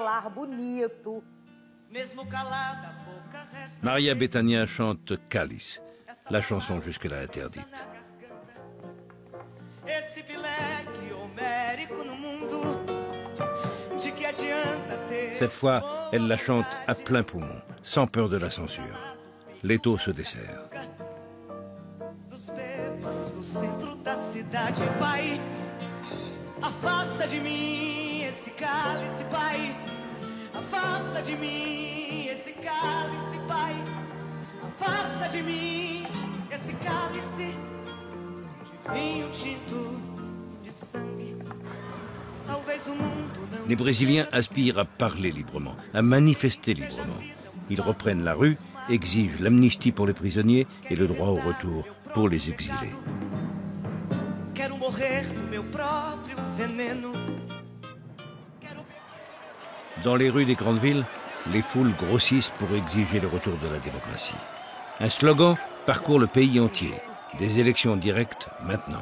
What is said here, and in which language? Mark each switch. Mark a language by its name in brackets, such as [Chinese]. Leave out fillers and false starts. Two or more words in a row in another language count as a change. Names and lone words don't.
[French] Maria Bethânia chante Cálice, la chanson jusque-là interdite. Cette fois, elle la chante à plein poumon, sans peur de la censure. L'étau se dessert. [Portuguese] Afasta de mim esse cálice, pai. Afasta de mim esse cálice, pai. Afasta de mim esse cálice de vinho tinto de sangue. Talvez o mundo não [French] Les Brésiliens aspirent à parler librement, à manifester librement. Ils reprennent la rue, exigent l'amnistie pour les prisonniers et le droit au retour pour les exilés. Dans les rues des grandes villes, les foules grossissent pour exiger le retour de la démocratie. Un slogan parcourt le pays entier. Des élections directes maintenant.